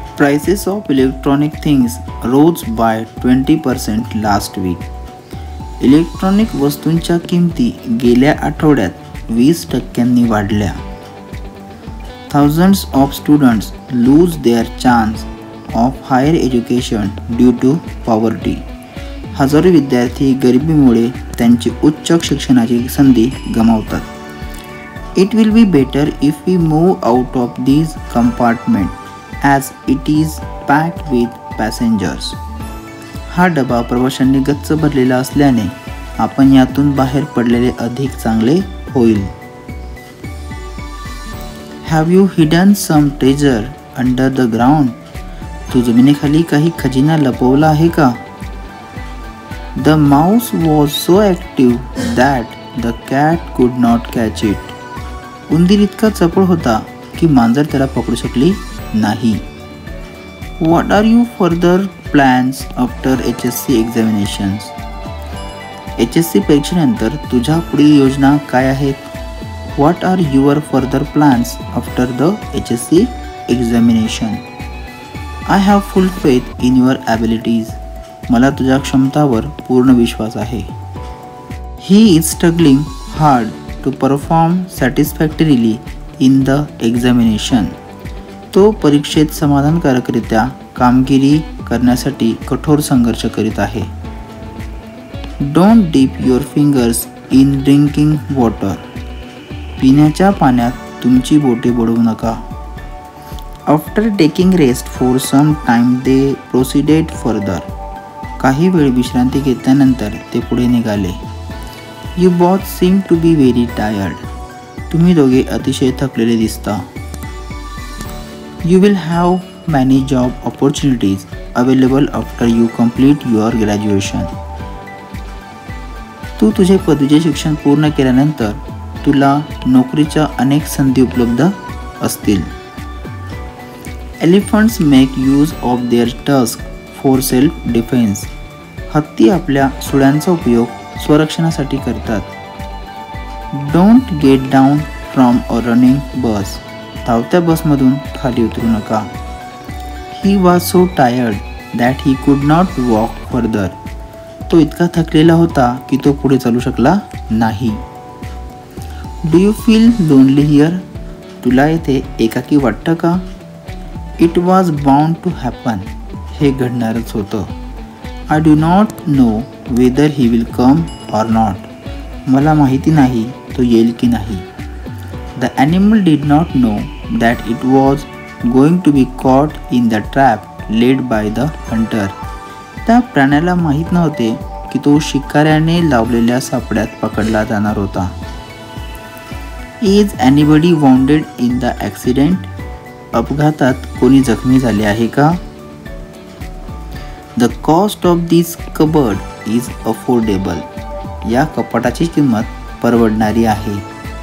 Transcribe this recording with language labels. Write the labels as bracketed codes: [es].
[en] Prices of electronic things rose by 20% last week. [mr] Electronic वस्तूंच्या किमती गेल्या आठवड्यात 20% वाढल्या. [en] Thousands of students lose their chance of higher education due to poverty. [mr] हजारो विद्यार्थी गरिबीमुळे त्यांची उच्च शिक्षणाची संधी गमावतात. [en] It will be better if we move out of these compartment as it is packed with passengers. [mr] हा डबा प्रवाशांनी गच्च भरलेला असल्याने आपण यातून बाहेर पडलेले अधिक चांगले होईल. [en] Have you hidden some treasure under the ground? [mr] तू जमिनीखाली काही खजिना लपवला आहे का? [en] The mouse was so active that the cat could not catch it. [mr] उंदीर इतका चपळ होता की मांजर त्याला पकडू शकली नाही. [en] What are your further plans after HSC examinations? [mr] HSC परीक्षेनंतर तुझ्या पुढील योजना काय आहेत? [en] What are your further plans after the HSC examination? I have full faith in your abilities. [mr] मला तुझ्या क्षमतावर पूर्ण विश्वास आहे. [en] He is struggling hard to perform satisfactorily in the examination. [mr] तो परीक्षेत समाधानकारकरित्या कामगिरी करण्यासाठी कठोर संघर्ष करीत आहे. [en] Don't dip your fingers in drinking water. [mr] पिण्याच्या पाण्यात तुमची बोटे बुडवू नका. [en] After taking rest for some time they proceeded further. [mr] काही वेळ विश्रांती घेतल्यानंतर ते पुढे निघाले. [en] You both seem to be very tired. [mr] तुम्ही दोघे अतिशय थकलेले दिसता. [en] You will have many job opportunities available after you complete your graduation. [mr] तू तुझे पदवीचे शिक्षण पूर्ण केल्यानंतर तुला नोकरीच्या अनेक संधी उपलब्ध असतील. [en] Elephants make use of their tusks for self-defense. [mr] हत्ती आपल्या सुळ्यांचा उपयोग स्वरक्षणासाठी करतात. [en] Don't get down from a running bus. [mr] धावत्या बसमधून खाली उतरू नका. [en] He was so tired that he could not walk further. [mr] तो इतका थकलेला होता की तो पुढे चालू शकला नाही. [en] Do you feel lonely here? [mr] तुला येथे एकाकी वाटतं का? [en] It was bound to happen. [mr] हे घडणारच होतं. [en] I do not know whether he will come or not. [mr] मला माहिती नाही तो येईल की नाही. [en] The animal did not know that it was going to be caught in the trap laid by the hunter. [mr] त्या प्राण्याला माहीत नव्हते की तो शिकाऱ्याने लावलेल्या सापड्यात पकडला जाणार होता. [en] Is anybody wounded in the accident? [mr] अपघातात कोणी जखमी झाले आहे का? [en] The cost of this cupboard is affordable. [mr] या कपाटाची किंमत परवडणारी आहे.